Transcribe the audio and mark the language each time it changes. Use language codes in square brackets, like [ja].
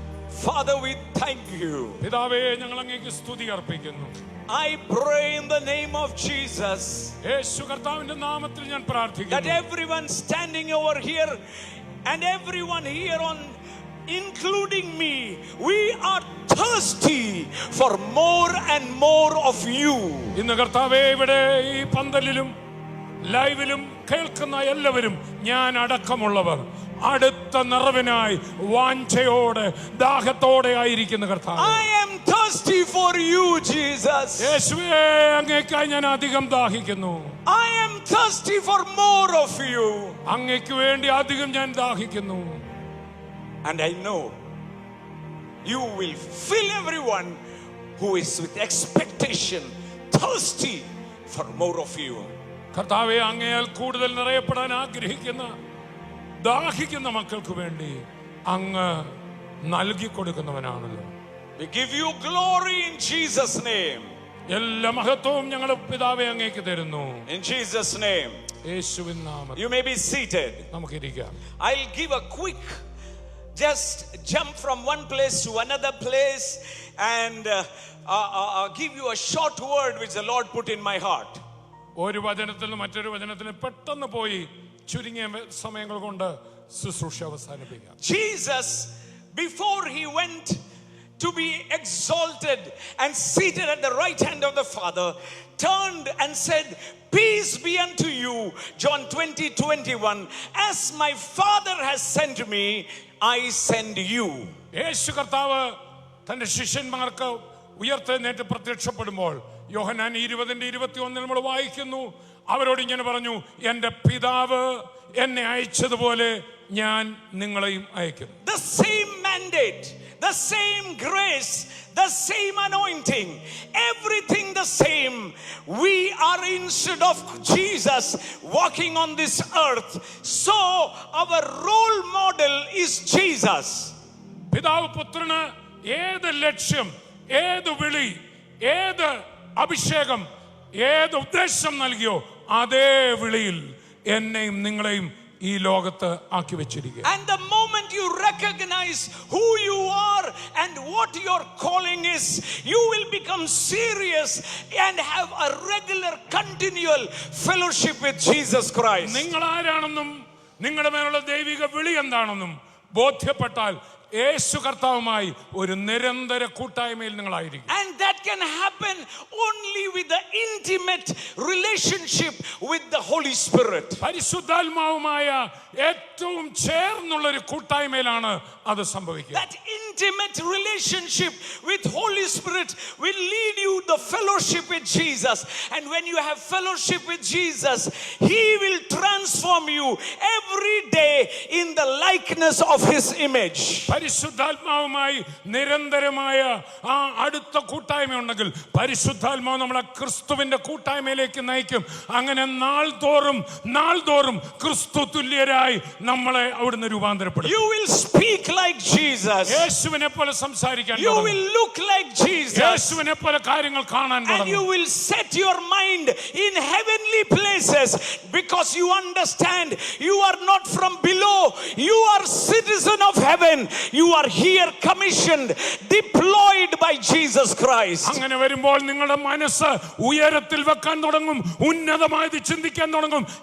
[en] Father, we thank you. [ml] പിതാവേ, ഞങ്ങൾ അങ്ങേക്ക് സ്തുതി അർപ്പിക്കുന്നു. [en] I pray in the name of Jesus [ml] യേശു കർത്താവിന്റെ നാമത്തിൽ ഞാൻ [en] that [ml] പ്രാർത്ഥിക്കുന്നു. [en] everyone standing over here and everyone here on, including me, we are thirsty for more and more of you. [ml] ഇന്ന് കർത്താവേ, ഇവിടെ ഈ പന്തലിലും ലൈവിലും കേൾക്കുന്ന എല്ലാവരും ഞാൻ അടക്കമുള്ളവർ അടുത്ത നിറവിനായി വാഞ്ചയോടെ ദാഹത്തോടെ ആയിരിക്കുന്ന കർത്താവേ, [en] I am thirsty for you, Jesus. [ml] യേശുവേ, അങ്ങേക്കായി ഞാൻ അധികം ദാഹിക്കുന്നു. [en] I am thirsty for more of you. [ml] അങ്ങേക്ക് വേണ്ടി അധികം ഞാൻ ദാഹിക്കുന്നു. [en] And I know you will fill everyone who is with expectation, thirsty for more of you. [ml] കർത്താവേ, അങ്ങയാൽ കൂടുതൽ നിറയപ്പെടാൻ ആഗ്രഹിക്കുന്ന ദാഹിക്കുന്ന മക്കൾക്ക് വേണ്ടി അങ്ങ് നൽകി കൊടുക്കുന്നവനാണല്ലോ. [en] We give you glory in Jesus' name. [ml] എല്ലാ മഹത്വവും ഞങ്ങൾ പിതാവേ അങ്ങേക്ക് തരുന്നു. [en] In Jesus' name. [ml] യേശുവിൻ നാമത്തിൽ [en] You may be seated. [ml] നമുക്കിരിക്കാം. [en] I'll give a quick just jump from one place to another place and give you a short word which the Lord put in my heart. [ml] ഒരു വചനത്തിൽ നിന്ന് മറ്റൊരു വചനത്തിന് പെട്ടെന്ന് പോയി ചുരുങ്ങിയ സമയങ്ങൾ കൊണ്ട് ശുശ്രൂഷ അവസാനിപ്പിക്കാം. [en] Jesus, before he went to be exalted and seated at the right hand of the Father, turned and said, peace be unto you. John 20:21. As my Father has sent me, I send you. [ml] യേശു കർത്താവ് തന്റെ ശിഷ്യന്മാർക്ക് ഉയർത്തെഴുന്നേറ്റ് പ്രത്യക്ഷപ്പെടുമ്പോൾ യോഹന്നാൻ 20:21 നമ്മൾ വായിക്കുന്നു, അവരോട് ഇങ്ങനെ പറഞ്ഞു, എന്റെ പിതാവ് എന്നെ അയച്ചതുപോലെ ഞാൻ നിങ്ങളെയും അയക്കുന്നു. [en] The same mandate, the same grace, the same anointing, everything the same. We are, instead of Jesus walking on this earth, so our role model is Jesus. [ml] പിതാവ് പുത്രന് ഏത് ലക്ഷ്യം, ഏത് വിളി, ഏത് അഭിഷേകം, ഏത് ഉദ്ദേശം നൽകിയോ അതേ വിളിയിൽ എന്നെയും നിങ്ങളെയും ഈ ലോകത്ത് ആക്കി വെച്ചിരിക്കുക. [en] And the moment you recognize who you are and what your calling is, you will become serious and have a regular continual fellowship with Jesus Christ. [ml] നിങ്ങൾ ആരാണെന്നും നിങ്ങളുടെ മേലുള്ള ദൈവിക വിളി എന്താണെന്നും ബോധ്യപ്പെട്ടാൽ യേശു കർത്താവുമായി ഒരു നിരന്തര കൂട്ടായ്മയിൽ നിങ്ങളായിരിക്കും. [en] And that can happen only with the intimate relationship with the Holy Spirit. [ml] പരിശുദ്ധാത്മാവുമായ ഏറ്റവും ചേർന്നുള്ള ഒരു കൂട്ടായ്മയിലാണ് അത് സംഭവിക്കുക. [en] That intimate relationship with Holy Spirit will lead you the fellowship with Jesus. And when you have fellowship with Jesus, He will transform you every day in the likeness of His image. [ml] പരിശുദ്ധാത്മാവുമായി നിരന്തരമായ ആ അടുത്ത കൂട്ടായ്മ ഉണ്ടെങ്കിൽ പരിശുദ്ധാത്മാവ് നമ്മളെ ക്രിസ്തുവിന്റെ കൂട്ടായ്മയിലേക്ക് നയിക്കും. അങ്ങനെ നാൾ തോറും ക്രിസ്തു തുല്യരായി നമ്മളെ അവിടുന്ന് രൂപാന്തരപ്പെടും. [en] You will speak like Jesus. [ml] യേശുവിനെ പോലെ സംസാരിക്കാൻ [en] You [ml] തുടങ്ങും. [en] will look like Jesus. [ml] യേശുവിനെ പോലെ കാര്യങ്ങൾ കാണാൻ [en] And you [ml] തുടങ്ങും. [en] will set your mind in heavenly places because you understand you are not from below. You are citizen of heaven. You are here commissioned, deployed by Jesus Christ. [ml] അങ്ങനെ വരുമ്പോൾ നിങ്ങളുടെ മനസ്സ് ഉയരത്തിൽ വെക്കാൻ തുടങ്ങും, ഉന്നതമായി ചിന്തിക്കാൻ തുടങ്ങും.